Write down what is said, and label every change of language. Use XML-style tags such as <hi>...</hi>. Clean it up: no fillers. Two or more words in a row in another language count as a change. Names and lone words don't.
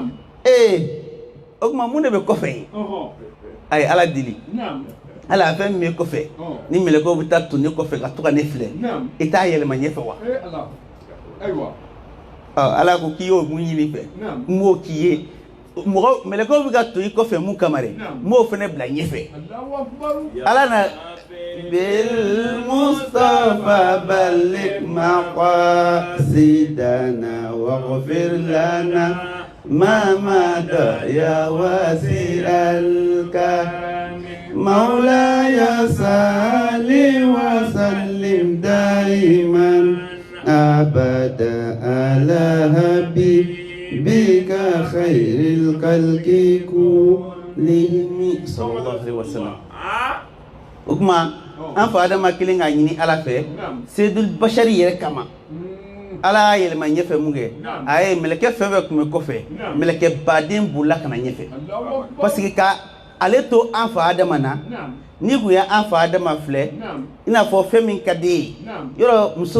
<bm>o tuma mun de bɛ kɔfɛ ye a ye ala deli ala a fɛn min bɛ kɔfɛ ni mɛlɛkɛw bɛ taa to ne kɔfɛ ka to ka ne filɛ i t'a yɛlɛma ɲɛfɛ wa ala ko k'i y'o mun ɲini fɛ n b'o k'i ye mɔgɔ mɛlɛkɛw bɛ ka to i kɔfɛ mun kama dɛ n b'o fana bila ɲɛfɛ ala na</bm> <ar>بالمصطفى بلغ مقاصدنا واغفر لنا ما مضى يا واسع الكرم مولاي صل وسلم دائما ابدا على حبيبك خير الخلق كلهم صلى الله عليه وسلم.</ar> <bm>O kuma an fa adama kelen ka ɲini ala fɛ Seydul Bashari yɛrɛ kama ala y'a yɛlɛma ɲɛfɛ mun kɛ a ye mɛlɛkɛ fɛn fɛn tun bɛ kɔfɛ mɛlɛkɛ baden bolila ka na ɲɛfɛ</bm> <fr>parce que</fr> <bm>ka ale to an fa adama na ni kun ye an fa adama filɛ i n'a fɔ fɛn min ka di ye yɔrɔ muso</bm>